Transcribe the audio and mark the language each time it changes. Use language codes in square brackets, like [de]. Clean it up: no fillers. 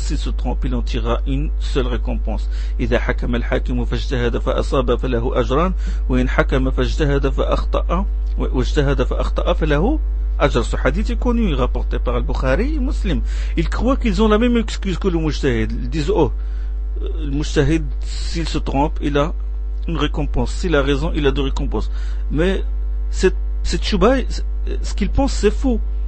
[fr] S'il se trompe, il en tirera une seule récompense. [ar] إذا حكم الحاكم فاجتهد فأصاب فله أجران وإن حكم فاجتهد فأخطأ واجتهد فأخطأ فله Ajr. [fr] Ce hadith est connu, rapporté par Al-Bukhari et Muslim. Ils croient qu'ils ont la même excuse que le mujtahid. Ils disent, le mujtahid, s'il se trompe, il a une récompense. S'il a raison, il a deux récompenses. Mais cette shubha, ce qu'ils pensent, c'est faux.